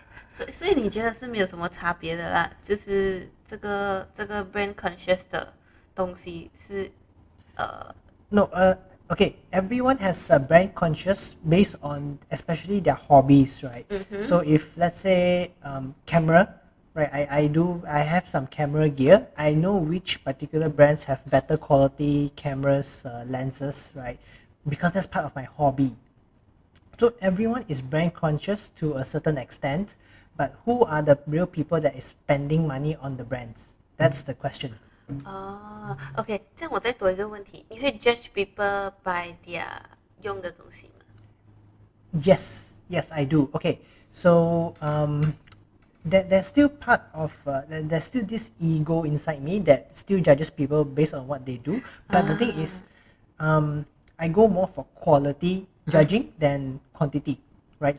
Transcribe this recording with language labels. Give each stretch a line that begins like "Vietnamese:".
Chinese: 所以你觉得是没有什么差别的啦？就是这个 brand conscious 的东西是
English: No, okay, everyone has a brand conscious based on especially their hobbies, right? So if let's say camera, right? I have some camera gear. I know which particular brands have better quality cameras, lenses, right? Because that's part of my hobby. So everyone is brand conscious to a certain extent, but who are the real people that is spending money on the brands? That's the question.
Chinese: OK， 这样我再多一个问题，你会 judge people by their 用的东西吗？
English: Yes, I do. Okay, so there's still part of there's still this ego inside me that still judges people based on what they do. But the thing is, I go more for quality judging than quantity, right?